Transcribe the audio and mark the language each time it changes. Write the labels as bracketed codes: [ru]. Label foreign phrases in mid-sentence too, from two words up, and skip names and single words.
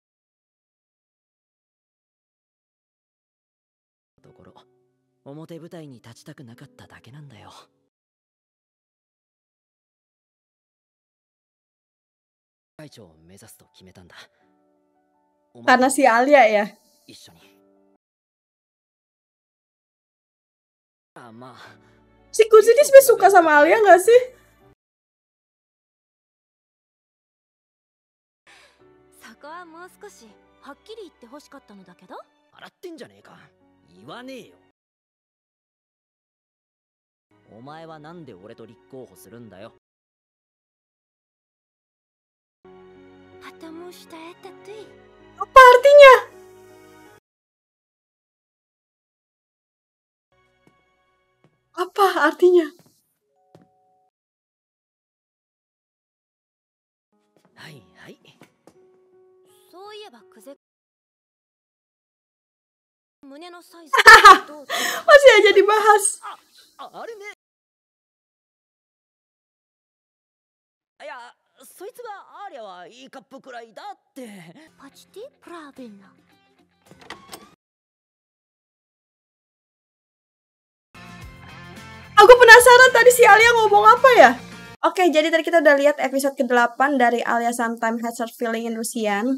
[ja] ところ、表舞台に立ちたくなかっただけなんだよ。会長を目指すと決めたんだ。 [id] Karena si Alia ya. [ja] 一緒に。まあ。 [id] Si Kuzi ini sebenarnya suka sama Alia nggak sih? [ja] そこはもう少しはっきり言ってほしかったのだけど。笑ってんじゃねえか。言わねえよ。お前はなんで俺と立候補するんだよ。 [ru] Потому что это ты. [id] Apa artinya? Apa artinya? [ja] はいはい。そういえばクゼ胸のサイズ [id] Masih aja dibahas. [ja] あれね。いや、そいつがアーリャはいいカップくらいだって。 [ru] Почти правильно. [id] Aku penasaran tadi si Alia ngomong apa ya? Oke, jadi tadi kita udah lihat episode ke-8 dari Alia Sometimes Has Her Feeling in Russian.